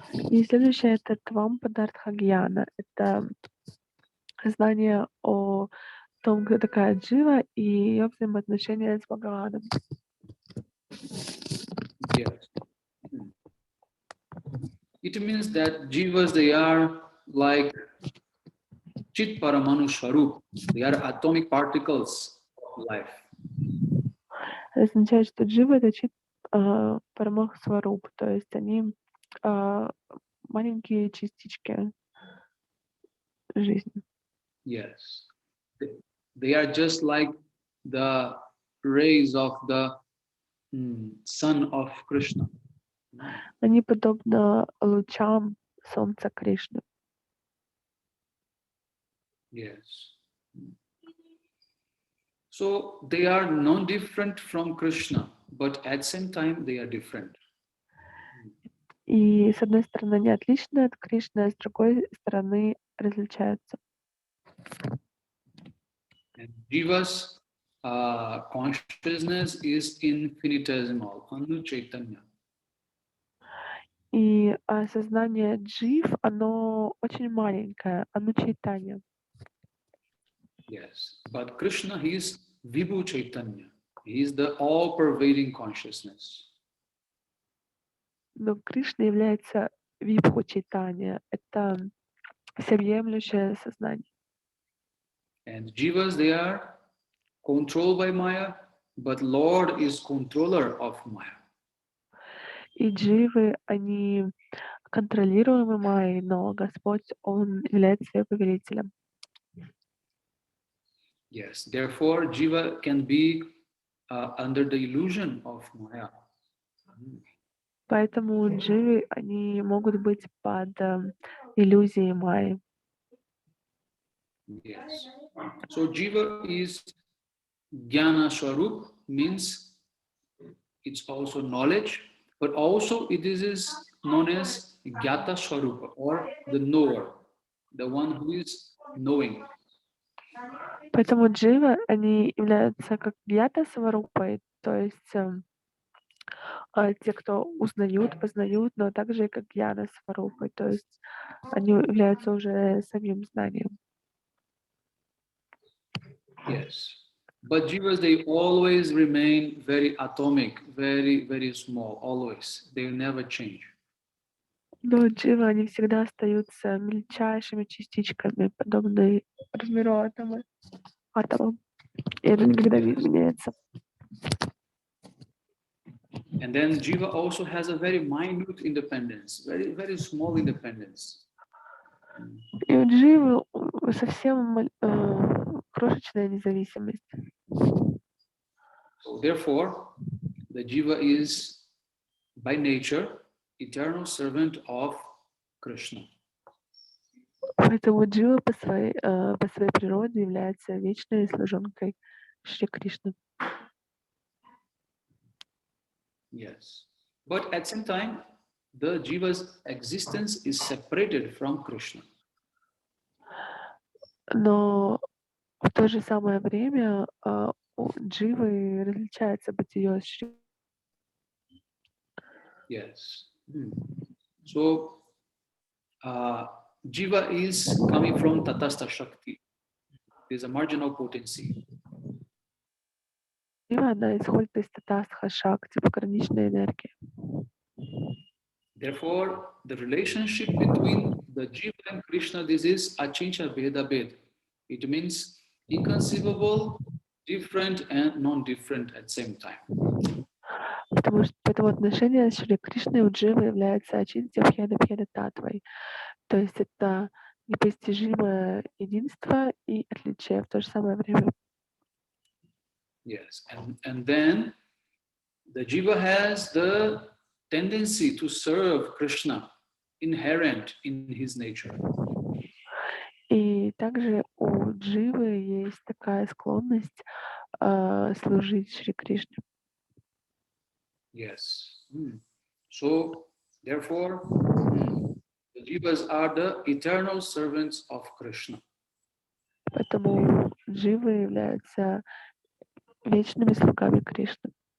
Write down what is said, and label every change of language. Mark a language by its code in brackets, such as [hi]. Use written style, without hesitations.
[ru] И следующее — это твампадартха гьяна. Это знание о том, кто такая джива и ее взаимоотношения с Бхагаваном. [en] Yes. It means that jivas, they are like Chit Paramanu Swarup. They are atomic particles of life. [ru] Это означает, что джива — это чит парамах сваруб, то есть они маленькие частички жизни. [en] Yes. They are just like the rays of the sun of Krishna. [ru] Они подобны лучам солнца Кришны. [en] Yes. So they are non-different from Krishna, but at the same time they are different. [ru] И с одной стороны они отличны от Кришны, а с другой стороны различаются. [en] And Jiva's consciousness is infinitesimal, Anu Chaitanya. [ru] И сознание джив, оно очень маленькое, оно чайтанья. [en] Yes, but Krishna, he is Vibhu Chaitanya. He is the all-pervading consciousness. [ru] Но Кришна является вибху чайтанья, это всеобъемлющее сознание. [en] And Jivas, they are controlled by Maya, but Lord is controller of Maya. [ru] И дживы, они контролируемы Майей, но Господь, Он является ее повелителем. [en] Yes, therefore Jiva can be under the illusion of Maya. [ru] Поэтому дживы, они могут быть под иллюзией Майи. [en] Yes. So Jiva is Jnana Swarup, means it's also knowledge, but also it is known as Gyata Swarupa, or the knower, the one who is knowing. [ru] Поэтому дживы, они являются как гьята сварупой, то есть те, кто узнают, познают, но также и как гьяна сварупой, то есть они являются уже самим знанием. [en] Yes. But jivas, they always remain very atomic, very, very small, always. They never change. [ru] Но дживы, они всегда остаются мельчайшими частичками, подобные размеру атомам. И это никогда не меняется. [en] And then jiva also has a very minute independence, very, very small independence. [ru] И у дживы совсем крошечная независимость. [en] So therefore, the jiva is by nature eternal servant of Krishna. [ru] Поэтому джива по своей природе является вечной служенкой Шри Кришны. [en] Yes. But at the same time, the jiva's existence is separated from Krishna. [ru] Но в то же самое время у дживы различается бытие с Шри. [en] Yes. So, jiva is coming from tatastha shakti. It is a marginal potency. [ru] Джива, она исходит из татастха шакти, пограничной энергии. [en] Therefore, the relationship between the jiva and Krishna, this is achincha bheda bhed. It means inconceivable, different, and non-different at the same time. [ru] Потому что поэтому отношение с Шри Кришной у дживы является ачинтя бхеда бхеда татвой. То есть это непостижимое единство и отличие в то же самое время. [en] Yes, and then the jiva has the tendency to serve Krishna, inherent in his nature. [ru] И также у дживы есть такая склонность служить Шри Кришне. [en] Yes. So, therefore, the jivas are the eternal servants of Krishna. [ru] Поэтому дживы являются вечными слугами Кришны.